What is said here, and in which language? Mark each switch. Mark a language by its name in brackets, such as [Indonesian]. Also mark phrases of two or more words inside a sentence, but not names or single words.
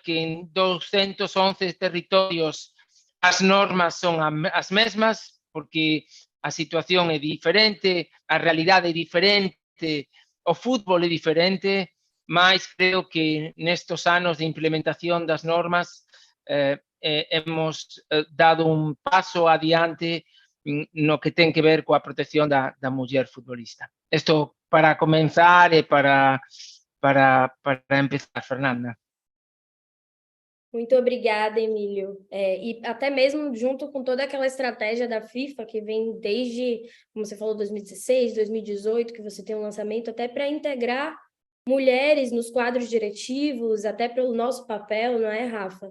[Galician] que en 211 territorios as normas son as mesmas, porque a situación é diferente, a realidade é diferente, o fútbol é diferente, mas creo que nestos anos de implementación das normas hemos dado un paso adiante no que ten que ver coa protección da muller futbolista. Isto para comenzar e para empezar, Fernanda. [Portuguese] Muito obrigada, Emílio. E até mesmo junto com toda aquela estratégia da FIFA, que vem desde, como você falou, 2016, 2018, que você tem um lançamento, até para integrar mulheres nos quadros diretivos, até pelo nosso papel, não é, Rafa?